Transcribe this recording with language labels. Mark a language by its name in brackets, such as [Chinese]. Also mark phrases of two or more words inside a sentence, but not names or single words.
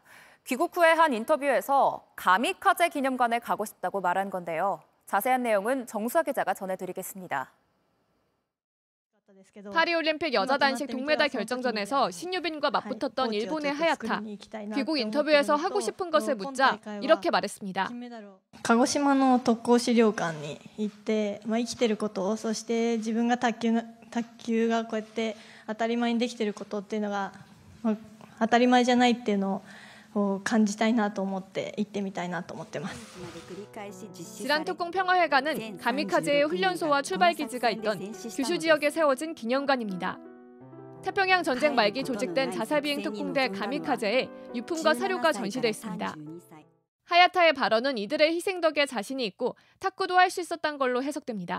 [Korean] 귀국 후에 한 인터뷰에서 가미카제 기념관에 가고 싶다고 말한 건데요. 자세한 내용은 정수아 기자가 전해드리겠습니다. 파리올림픽 여자 단식 동메달 결정전에서 신유빈과 맞붙었던 일본의 하야타. 귀국 인터뷰에서 하고 싶은 것을 묻자 이렇게 말했습니다. [Japanese] 鹿児島の特攻資料館に行って、生きてることを、そして自分が卓球がこうやって当たり前にできてることっていうのが、当たり前じゃないっていうのを感じたいなと思って行ってみたいなと思ってます. [Korean] 지난 특공 평화회관은 가미카제의 훈련소와 출발 기지가 있던 규슈 지역에 세워진 기념관입니다. 태평양 전쟁 말기 조직된 자살비행 특공대 가미카제에 유품과 사료가 전시돼 있습니다. 하야타의 발언은 이들의 희생 덕에 자신이 있고 탁구도 할 수 있었던 걸로 해석됩니다.